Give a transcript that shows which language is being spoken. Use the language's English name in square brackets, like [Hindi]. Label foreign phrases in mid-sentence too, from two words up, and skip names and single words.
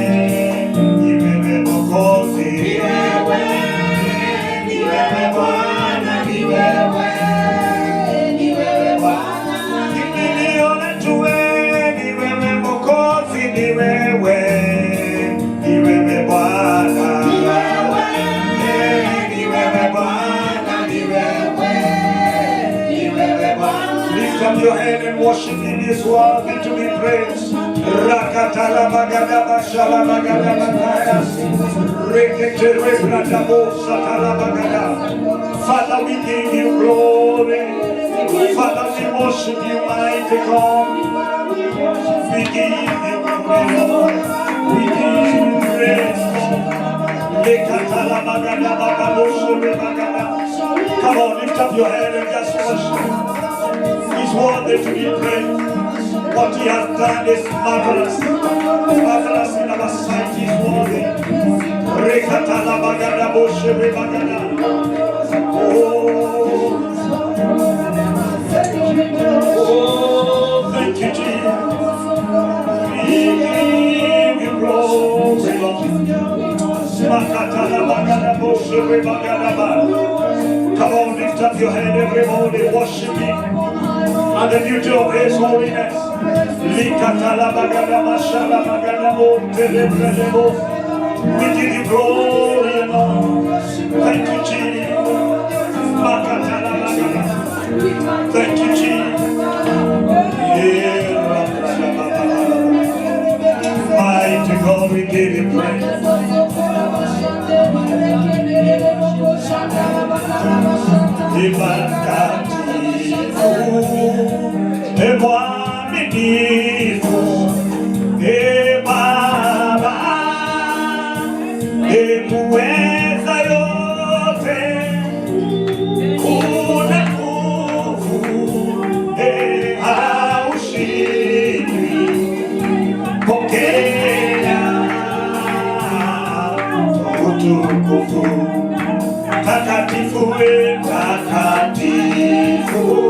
[Swahili] Mwokozi, ni wewe Bwana, ni wewe kimbilio letu, ni wewe Mwokozi, ni wewe Bwana, ni wewe Bwana, [English] lift up your hand and worship Him. He is worthy to be praised. Rakatala magada bashala magada magada, rekete rebrata bosa tala magada. Father, we give you glory. Father, we worship you, mighty God. We give you glory, Lord. We give you praise, Lord. Lekatala magada bagabosho magada. Come on, lift up your head and just worship. He's worthy to be praised. What He has done is marvelous. Marvelous in our sight. He's worthy. Rekatala bagada boshe bagada. Oh, thank you, Jesus. We give you glory, Lord. Makatala bagada boshe bagada ba. Come on, lift up your head, everybody, worship Him. And the beauty of His holiness. Likatala bagada mashala bagada bo telebrede bo. We give you glory, Lord. Thank you, Jesus. Makatala bagada. Thank you, Jesus. Mighty God, we give you praise. [Swahili] Mwaminifu, Baba, muweza yote, una nguvu, haushindwi, pokea utukufu, takatifu, takatifu.